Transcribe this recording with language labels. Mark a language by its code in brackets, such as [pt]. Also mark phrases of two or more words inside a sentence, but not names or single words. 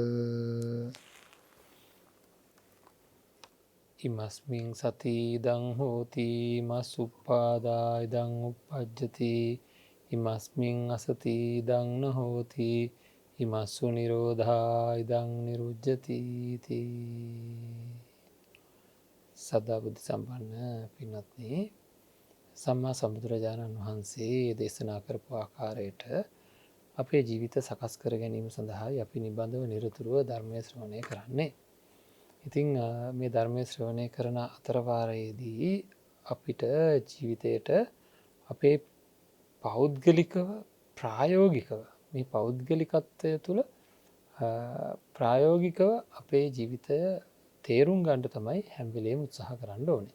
[pi] ඉමස්මින් සති ඉදං හෝති මස් උප්පාදා ඉදං උප්පජ්ජති ඉමස්මින් අසති ඉදං න හෝති ඉමස්සු නිරෝධා ඉදං නිරුජ්ජති [si] සදා බුද්ධ සම්පන්න පින්වත්නි සම්මා සම්බුදුරජාණන් වහන්සේ දේශනා කරපු ආකාරයට අපේ ජීවිත සකස් කර ගැනීම සඳහායි අපි නිබඳව නිරතුරුව ධර්මය ශ්‍රවණය කරන්නේ. ඉතිං මේ ධර්මය ශ්‍රවණය කරන අතරවාරයේදී අපිට ජීවිතයට අපේ පෞද්ගලිකව ප්‍රායෝගිකව මේ පෞද්ගලිකත්වය තුළ ප්‍රායෝගිකව අපේ ජීවිතය තේරුම් ගන්නට තමයි හැම්වෙලේම උත්සාහ කරන්න ඕනේ.